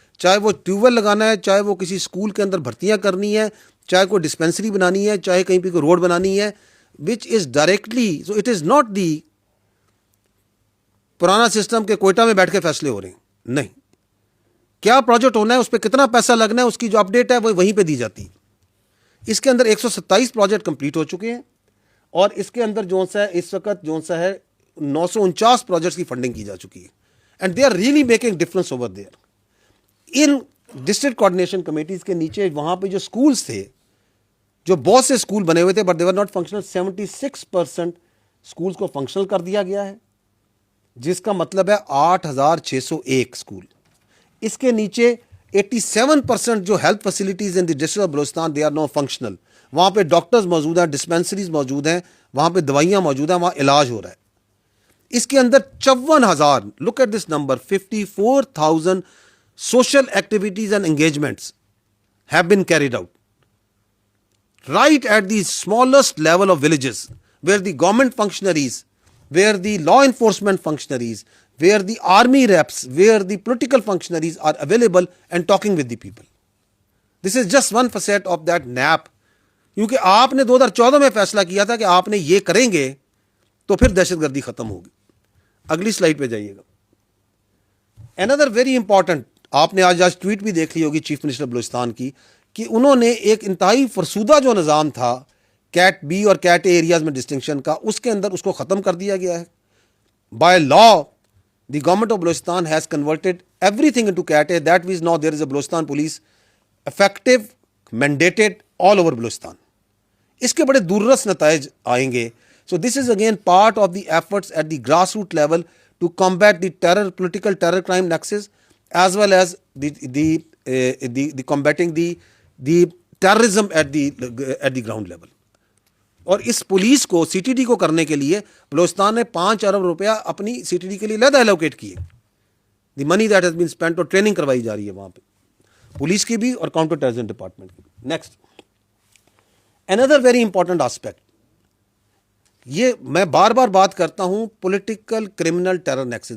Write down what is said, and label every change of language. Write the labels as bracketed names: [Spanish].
[Urdu] چاہے وہ tube well لگانا ہے, چاہے وہ کسی اسکول کے اندر بھرتیاں کرنی ہے, چاہے کوئی ڈسپینسری بنانی ہے, چاہے کہیں پہ کوئی روڈ بنانی ہے, [English] which is directly, so it is not the [Urdu] پرانا سسٹم کے کوئٹہ میں بیٹھ کے فیصلے ہو رہے ہیں. نہیں, کیا پروجیکٹ ہونا ہے, اس پہ کتنا پیسہ لگنا ہے, اس کی جو اپڈیٹ ہے وہ وہیں پہ دی جاتی. اس کے اندر 127 پروجیکٹ کمپلیٹ ہو چکے ہیں, اور اس کے اندر جو سا ہے اس وقت جو سا ہے 949 پروجیکٹس کی فنڈنگ کی جا چکی ہے. [English] And they are really making difference over there. [Urdu] In district coordination committees کے نیچے وہاں پہ جو سکولز تھے, جو بہت سے اسکول بنے ہوئے تھے [English] but they were not functional, [Urdu] 76% schools کو فنکشنل کر دیا گیا ہے, جس کا مطلب ہے 8601 اسکول. اس کے نیچے [English] 87% جو health facilities in the district of Balochistan they are no functional. [Urdu] وہاں پہ ڈاکٹرز موجود ہیں, ڈسپینسریز موجود ہیں, وہاں پہ دوائیاں موجود ہیں, وہاں علاج ہو رہا ہے. اس کے اندر [English] 54,000, look at this number, 54,000 social activities and engagements have been carried out right at the smallest level of villages, where the government functionaries, where the law enforcement functionaries, where the army reps, where the political functionaries are available and talking with the people. This is just one facet of that NAP. [Urdu] کیونکہ آپ نے 2014 میں فیصلہ کیا تھا کہ آپ نے یہ کریں گے تو پھر دہشت گردی ختم ہوگی. اگلی سلائڈ پہ جائیے گا. [English] Another very important [Urdu] آپ نے آج ٹویٹ بھی دیکھ لی ہوگی چیف منسٹر بلوچستان کی کہ انہوں نے ایک انتہائی فرسودہ جو نظام تھا کیٹ بی اور کیٹ اے ایریاز میں ڈسٹنکشن کا، اس کے اندر اس کو ختم کر دیا گیا ہے. [English] By law the government of Balochistan has converted everything into cat A. That means now there is a Balochistan police effective mandated all over Balochistan. [Urdu] اس کے بڑے دوررس نتائج آئیں گے. [English] So this is again part of the efforts at the grass root level to combat the terror political terror crime nexus as well as the combating the terrorism at the ground level. [Urdu] اور اس police کو C T D کو کرنے کے لیے بلوچستان نے 5 ارب روپیہ اپنی C T D کے لیے علیحدہ ایلوکیٹ کیے. [English] the money that has been spent [Urdu] اور ٹریننگ کروائی جا رہی ہے وہاں پہ پولیس کی بھی اور کاؤنٹر ٹیررزم ڈپارٹمنٹ کی بھی. [English] next another very important aspect, [Urdu] یہ میں بار بار بات کرتا ہوں پولیٹیکل کرمنل ٹیرر نیکسس.